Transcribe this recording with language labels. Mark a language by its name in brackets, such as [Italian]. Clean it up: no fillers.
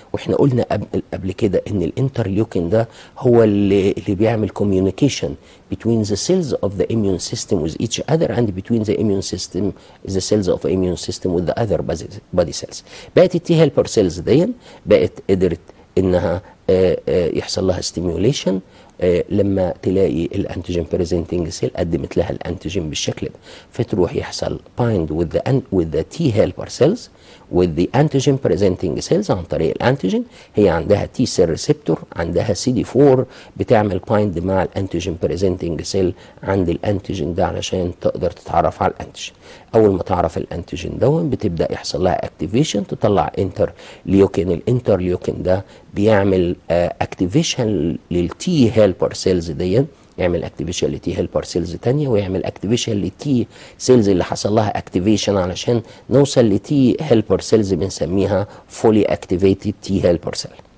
[Arabic] واحنا قلنا قبل كده ان الانترليوكين ده هو اللي بيعمل [English] communication between the cells of the immune system with each other and between the immune system the cells of the immune system with the other body cells. [Arabic] بقت التي هيلبر سيلز دي بقت قدرت انها يحصل لها ستيميوليشن لما تلاقي الانتيجين بريزنتنج سيل قدمت لها الانتيجين بالشكل ده، فتروح يحصل بايند [English] with the T helper cells with the antigen presenting cells [Arabic] عن طريق الانتيجين. هي عندها تي سيل ريسبتور، عندها سي دي 4 بتعمل بايند مع الانتيجين بريزنتنج سيل عند الانتيجين ده علشان تقدر تتعرف على الانتيجين. اول ما تعرف الانتيجين دون بتبدا يحصل لها اكتيفيشن، تطلع انترليوكين. الانترليوكين ده بيعمل اكتيفيشن للتي هيلبر سيلز دي، يعمل اكتيفيشن لتي هيلبر سيلز تانية، ويعمل اكتيفيشن لتي سيلز اللي حصل لها اكتيفيشن علشان نوصل لتي هيلبر سيلز بنسميها فولي اكتيفيتد تي هيلبر سيل.